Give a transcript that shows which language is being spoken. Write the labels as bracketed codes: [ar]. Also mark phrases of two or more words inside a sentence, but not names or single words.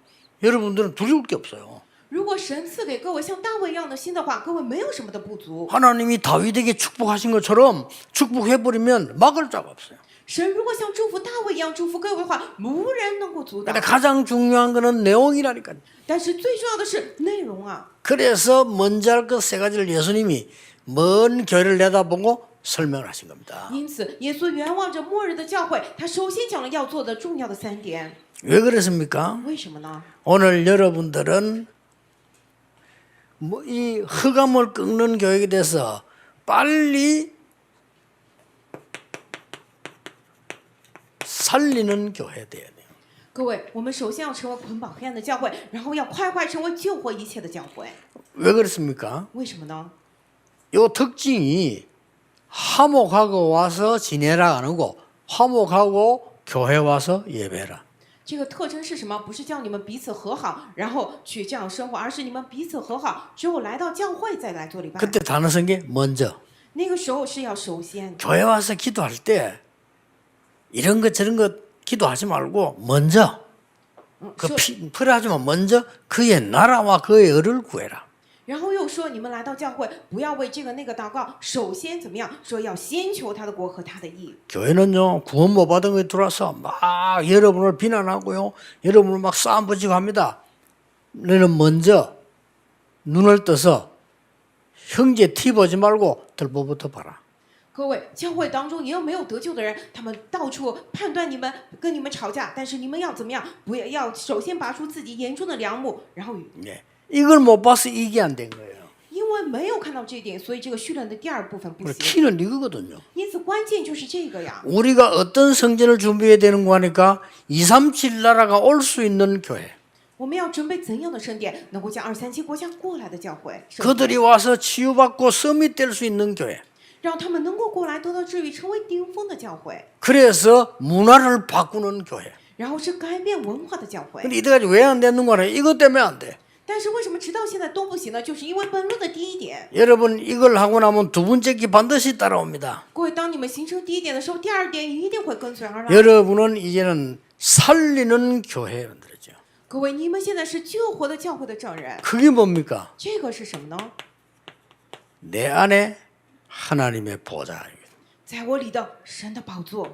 [ko] 여러분들은 두려울 게 없어요. [zh] 如果神赐给各位像大卫一样的心的话，各位没有什么的不足。 [ko] 하나님이 다윗에게 축복하신 것처럼 축복해버리면 막을 자가 없어요. [zh] 神如果像祝福大卫一样祝福各位的话，无人能够阻挡 [ko] 근데 。 가장 중요한 거는 내용이라니까요. [zh] 但是最重要的是内容啊。 [ko] 그래서 먼저 할 것 세 가지를 예수님이 먼 교회를 내다보고 설명을 하신 겁니다. [zh] 因此，耶稣远望着末日的教会，他首先讲了要做的重要的3点。 [ko] 왜 그랬습니까? [zh] 为什么呢？ [ko] 오늘 여러분들은 뭐 이 흑암을 꺾는 교육에 대해서 빨리 살리는 교회 돼야 돼요. [zh] 各位，我们首先要成为捆绑黑暗的教会，然后要快快成为救活一切的教会。 [ko] 왜 그렇습니까? [zh] 为什么呢？ [ko] 요 특징이 화목하고 와서 지내라 안 하고 화목하고 교회 와서 예배라. [zh] 这个特征是什么？不是叫你们彼此和好，然后去这样生活，而是你们彼此和好之后来到教会再来做礼拜。 [ko] 그때 단어 쓴 게 먼저. [zh] 那个时候是要首先， [ko] 교회 와서 기도할 때 이런 것 저런 것 기도하지 말고 먼저 [zh] 说 [ko] 필요하지만 먼저 그의 나라와 그의 의를 구해라. [zh] 然后又说你们来到教会不要为这个那个祷告，首先怎么样？说要先求他的国和他的义。 [ko] 교회는요 구원 못 받은 거에 들어와서 막 여러분을 비난하고요 여러분을 막 싸움 붙이고 합니다. 너는 먼저 눈을 떠서 형제 티 보지 말고 들보부터 봐라. [zh] 各位，教会当中也有没有得救的人，他们到处判断你们，跟你们吵架，但是你们要怎么样？不要首先拔出自己眼中的梁木，然后 [ko] 예. 이걸 못 봐서 이게 안 된 거예요. [zh] 因为没有看到这一点，所以这个训练的第二部分不 [ko] 그래서 [zh] 行。 [ko] 키는 이거거든요. [zh] 因此关键就是这个呀。 [ko] 우리가 어떤 성전을 준비해야 되는 거 하니까 237 나라가 올 수 있는 교회. [zh] 我们要准备怎样的圣殿，能够将237国家过来的教会，圣殿 [ko] 그들이 와서 치유받고 서밋 될 수 있는 교회. [zh] 让他们能够过来得到治愈，成为顶峰的教会， [ko] 그래서 문화를 바꾸는 교회. [zh] 然后是改变文化的教会。 [ko] 근데 이때까지 왜 안 되는 거냐? 이것 때문에 안 돼. [zh] 但是为什么直到现在都不行呢？就是因为本论的第一点。 [ko] 여러분 이걸 하고 나면 두 번째 기 반드시 따라옵니다. [zh] 各位，当你们形成第一点的时候，第二点一定会跟随而来。 [ko] 여러분은 이제는 살리는 교회 만들어죠. [zh] 各位，你们现在是救活的教会的证人， [ko] 그게 뭡니까? [zh] 这个是什么呢？ [ko] 내 안에 하나님의 보좌. [zh] 在我里的神的宝座。